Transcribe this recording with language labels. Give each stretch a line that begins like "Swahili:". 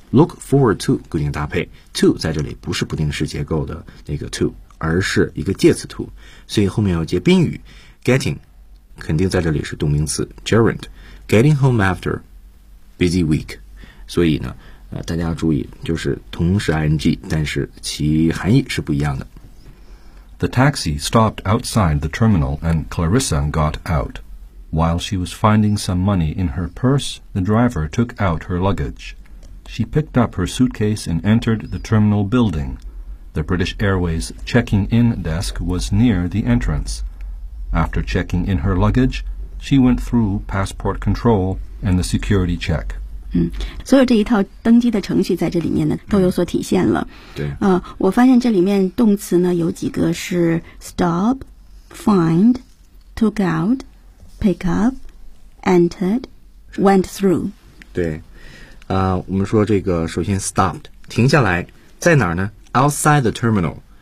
Chinese: Look forward to 固定搭配 ，to 在这里不是不定式结构的那个 to， 而是一个介词 to， 所以后面要接宾语。
English: Getting
Chinese: 肯定在这里是动名词
English: gerund， getting home after busy week。
Chinese: 所以呢大家要注意，就是同时 ing， 但是其含义是不一样的。
English: The taxi stopped outside the terminal and Clarissa got out. While she was finding some money in her purse, the driver took out her luggage. She picked up her suitcase and entered the terminal building. The British Airways checking-in desk was near the entrance. After checking in her luggage, she went through passport control and the security check.
Chinese: 嗯，所有这一套登机的程序在这里面呢都有所体现了。对。我发现这里面动词呢有几个是
English: stop, find, took out, pick up, entered, went through.
Chinese: 对。我们说这个首先 stopped, 停下来在哪儿呢 ?
English: outside the terminal.